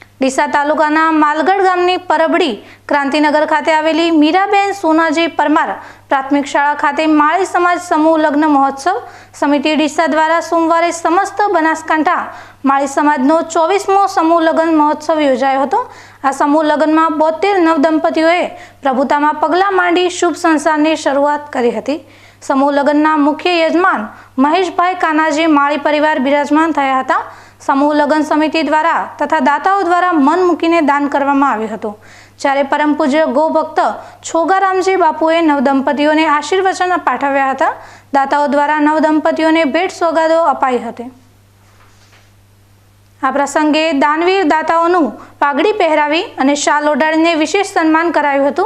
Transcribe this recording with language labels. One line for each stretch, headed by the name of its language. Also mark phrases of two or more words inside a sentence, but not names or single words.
Gujarati: ડીસા તાલુકાના માલગઢ ગામની પરબડી ક્રાંતિનગર ખાતે આવેલી મીરાબેન સોનાજી પરમાર પ્રાથમિક શાળા ખાતે માળી સમાજ સમૂહ લગ્ન મહોત્સવ સમિતિ ડીસા દ્વારા સોમવારે સમસ્ત બનાસકાંઠા માળી સમાજનો 24મો સમૂહ લગ્ન મહોત્સવ યોજાયો હતો। આ સમૂહ લગ્નમાં 72 નવદંપતીઓએ પ્રભુતામાં પગલાં માંડી શુભ સંસારની શરૂઆત કરી હતી। સમૂહ લગ્નના મુખ્ય યજમાન મહેશભાઈ કાનાજી માળી પરિવાર બિરાજમાન થયા હતા। સમૂહ લગ્ન સમિતિ દ્વારા તથા દાતાઓ દ્વારા મન મૂકીને દાન કરવામાં આવ્યું હતું। જ્યારે પરમ પૂજ્ય ગૌ ભક્ત છોગારામજી બાપુએ નવદંપતીઓને આશીર્વચન પાઠવ્યા હતા। દાતાઓ દ્વારા નવદંપતીઓને ભેટ સોગાદો અપાઈ હતી। આ પ્રસંગે દાનવીર દાતાઓનું પાઘડી પહેરાવી અને શાલ ઓઢાડીને વિશેષ સન્માન કરાયું હતું।